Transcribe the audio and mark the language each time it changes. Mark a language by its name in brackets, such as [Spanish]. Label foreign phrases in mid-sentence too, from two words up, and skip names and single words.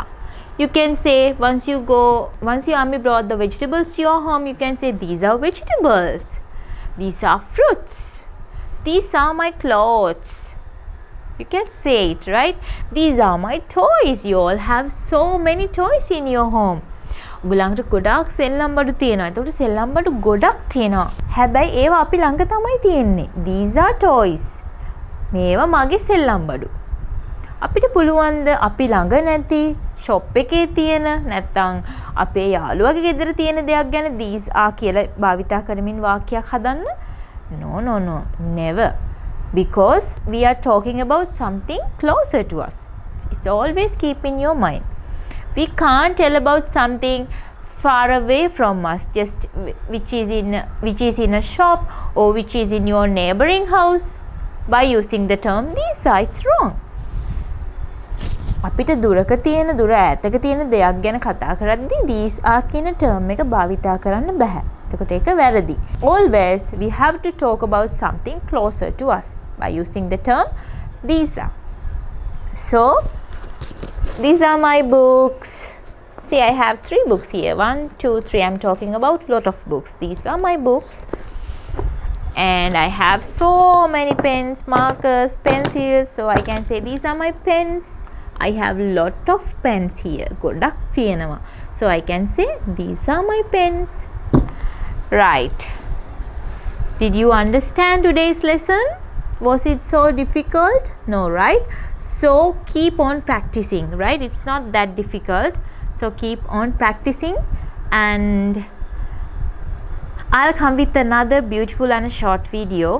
[English] You can say once your mommy brought the vegetables to your home, you can say these are vegetables. These are fruits. These are my clothes. You can say it, right? These are my toys. You all have so many toys in your home. [Sinhala] ඔගලන්ට ගොඩක් සෙල්ලම් බඩු තියෙනවා. ඒකට සෙල්ලම් බඩු ගොඩක් තියෙනවා. හැබැයි ඒවා අපි ළඟ තමයි තියෙන්නේ. [English] These are toys. [Sinhala] මේවා මගේ සෙල්ලම් බඩු. අපිට පුළුවන් ද අපි ළඟ නැති shop එකේ තියෙන නැත්නම් අපේ යාළුවගේ ගෙදර තියෙන දෙයක් ගැන [English] these are [Sinhala] කියලා භාවිතා කරමින් වාක්‍යයක් හදන්න? [English] No, never. Because we are talking about something closer to us. It's always keep in your mind. We can't tell about something far away from us, just which is in a shop or which is in your neighboring house by using the term these are. It's wrong. [Sinhala] අපිට දුරක තියෙන දුර ඈතක තියෙන දෙයක් ගැන කතා කරද්දී [English] these are [Sinhala] කියන term එක භාවිතා කරන්න බෑ. එතකොට ඒක වැරදි. [English] Always we have to talk about something closer to us by using the term these are. So these are my books. See, I have 3 books here. 1, 2, 3. I'm talking about lot of books. These are my books. And I have so many pens, markers, pencils. So I can say these are my pens. I have lot of pens here. [Sinhala] ගොඩක් තියෙනවා. [English] So I can say these are my pens. Right. Did you understand today's lesson? Was it so difficult? No, right? So keep on practicing, right? It's not that difficult. So keep on practicing and I'll come with another beautiful and a short video.